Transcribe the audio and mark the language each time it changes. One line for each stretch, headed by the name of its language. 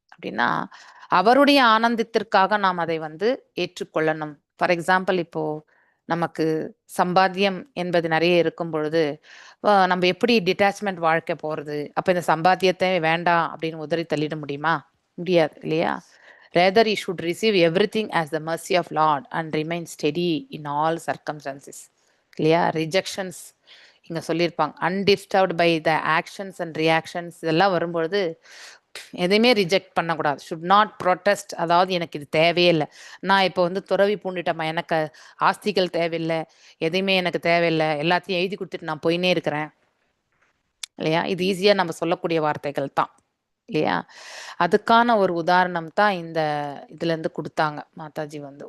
Tamil: அப்படின்னா அவருடைய ஆனந்தத்திற்காக நாம் அதை வந்து ஏற்றுக்கொள்ளணும்.
English: for example,
Tamil: இப்போ நமக்கு சம்பாத்தியம் என்பது நிறைய இருக்கும் பொழுது நம்ம எப்படி டிட்டாச்மெண்ட் வாழ்க்கை போறது? அப்ப இந்த சம்பாத்தியத்தை வேண்டாம் அப்படின்னு உதறி தள்ளிட முடியுமா? முடியாது இல்லையா?
English: Rather, he should receive everything as the mercy of Lord and remain steady in all circumstances.
Tamil: இல்லையா?
English: rejections
Tamil: இங்க சொல்லியிருப்பாங்க,
English: undisturbed by the actions and reactions.
Tamil: இதெல்லாம் வரும்பொழுது எதையுமே ரிஜெக்ட் பண்ணக்கூடாது.
English: should not protest,
Tamil: அதாவது எனக்கு இது தேவையே இல்லை, நான் இப்போ வந்து துறவி பூண்டிட்டேம்மா, எனக்கு ஆஸ்திகள் தேவையில்லை, எதையுமே எனக்கு தேவையில்லை, எல்லாத்தையும் எழுதி கொடுத்துட்டு நான் போயினே இருக்கிறேன் இல்லையா? இது ஈஸியா நம்ம சொல்லக்கூடிய வார்த்தைகள் தான் இல்லையா? அதுக்கான ஒரு உதாரணம் தான் இந்த இதுல இருந்து கொடுத்தாங்க மாதாஜி வந்து.